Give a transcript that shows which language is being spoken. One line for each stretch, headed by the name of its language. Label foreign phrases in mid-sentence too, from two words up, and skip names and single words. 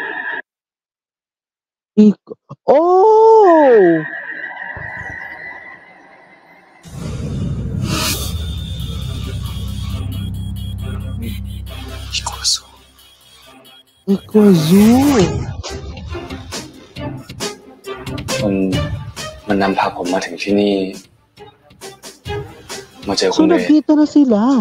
Thai: Oh! Ikuazu. Ikuazu. มันนำพาผมมาถึงที่นี่ มาเจอคุ So ณเรน
Filipino: nagkita na sila.